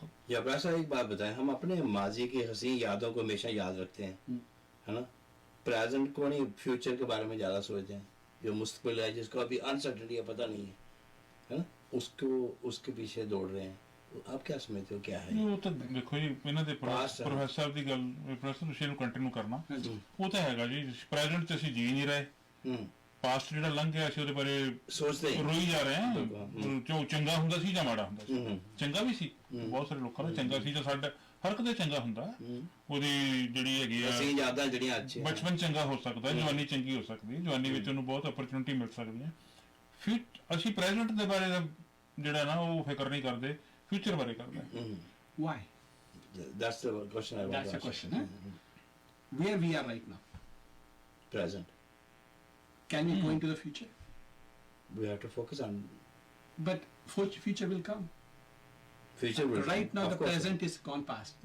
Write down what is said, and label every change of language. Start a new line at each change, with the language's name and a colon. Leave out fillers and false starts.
Hindi: या वैसा एक बात बताएं, हम अपने माजी की हसीन यादों को हमेशा याद रखते हैं, है ना, प्रेजेंट को नहीं, फ्यूचर के बारे में ज़्यादा सोचते हैं, जो मुस्तकबिल है जिसको अभी अनसर्टेनिटी है, पता नहीं है ना, उसके पीछे दौड़ रहे हैं. आप क्या समझते हो क्या है?
Punjabi: ਉਹ ਤਾਂ ਦੇਖੋ ਜੀ, ਇਹਨਾਂ ਦੇ ਪ੍ਰੋਫੈਸਰ ਦੀ ਗੱਲ, ਪ੍ਰੋਫੈਸਰ ਤੁਸੀਂ ਇਹਨੂੰ ਕੰਟੀਨਿਊ ਕਰਨਾ, ਉਹ ਤਾਂ ਹੈਗਾ ਜੀ, ਪ੍ਰੈਜ਼ੈਂਟ 'ਚ ਅਸੀਂ ਜੀ ਨਹੀਂ ਰਹੇ, ਪਾਸਟ ਜਿਹੜਾ ਲੰਘ ਗਿਆ ਅਸੀਂ ਉਹਦੇ ਬਾਰੇ ਸੋਚਦੇ ਰੋਈ ਜਾ ਰਹੇ ਹਾਂ, ਜੋ ਚੰਗਾ ਹੁੰਦਾ ਸੀ ਜਾਂ ਮਾੜਾ ਹੁੰਦਾ ਸੀ. ਚੰਗਾ ਵੀ ਸੀ, ਬਹੁਤ ਸਾਰੇ ਲੋਕਾਂ ਦਾ ਚੰਗਾ ਸੀ, ਜਾਂ ਸਾਡਾ ਹਰ ਇੱਕ ਦਾ ਚੰਗਾ ਹੁੰਦਾ, ਉਹਦੀ ਜਿਹੜੀ ਹੈਗੀ ਆ ਯਾਦਾਂ ਜਿਹੜੀਆਂ ਅੱਛੀਆਂ, ਬਚਪਨ ਚੰਗਾ ਹੋ ਸਕਦਾ, ਜਵਾਨੀ ਚੰਗੀ ਹੋ ਸਕਦੀ, ਜਵਾਨੀ ਵਿੱਚ ਉਹਨੂੰ ਬਹੁਤ ਅਪਰਚੁਨਿਟੀ ਮਿਲ ਸਕਦੀ ਹੈ. ਫਿਰ ਅਸੀਂ ਪ੍ਰੈਜ਼ੈਂਟ ਦੇ ਬਾਰੇ ਜਿਹੜਾ ਨਾ ਉਹ ਫਿਕਰ ਨਹੀਂ ਕਰਦੇ, future ਬਾਰੇ ਕਰਦਾ.
English: Why? That's the question I want to ask. That's the question. Where we are right now. Present. Can we go into the future? We have to focus on. But future will come. Future will. Right now, the present is gone past.